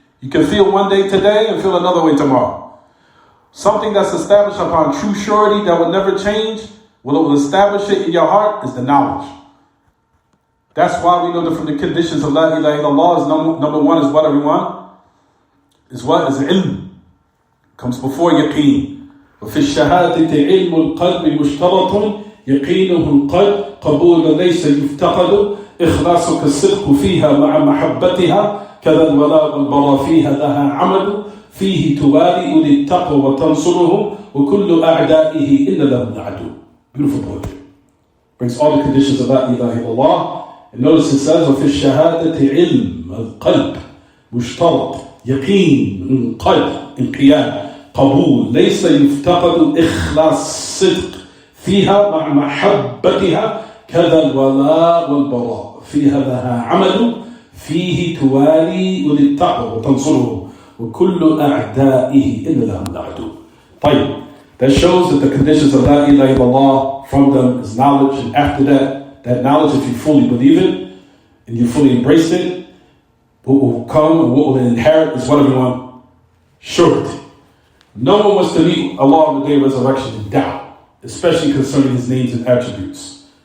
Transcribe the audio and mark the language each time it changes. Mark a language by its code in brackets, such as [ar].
[en] You can feel one day today and feel another way tomorrow. Something that's established upon true surety that will never change, will establish it in your heart, is the knowledge. That's why we know that from the conditions of La ilaha illallah is number one is what everyone? Is what? Is ilm. Comes before yaqeen. [ar] وفي الشهادة علم القلب مشترط يقينه القلب قبول ليس يفتقد إخلاصك الصدق فيها مع محبتها كذا الولاء والبراء فيها لها عمل فيه توالي أولي التقوى وتنصره وكل أعدائه إلا لهم عدو. [en] Beautiful poetry. Brings all the conditions of La ilaha illallah. [ar] And notice it says وفي الشهادة علم القلب مشترط يقين القلب انقياد قبول ليس يفتقد إخلاص صدق فيها مع محبتها كذا الولاء والبراء فيها لها عمل فيه توالي أولي التقوى وتنصره وكل أعدائه إلا لهم عدو. طيب, [en] that shows that the conditions of La ilaha illallah, from them is knowledge, and after that knowledge, if you fully believe it and you fully embrace it, what will come and what will inherit is what everyone? Surety. No one wants to meet Allah on the day of resurrection in doubt, especially concerning his names and attributes.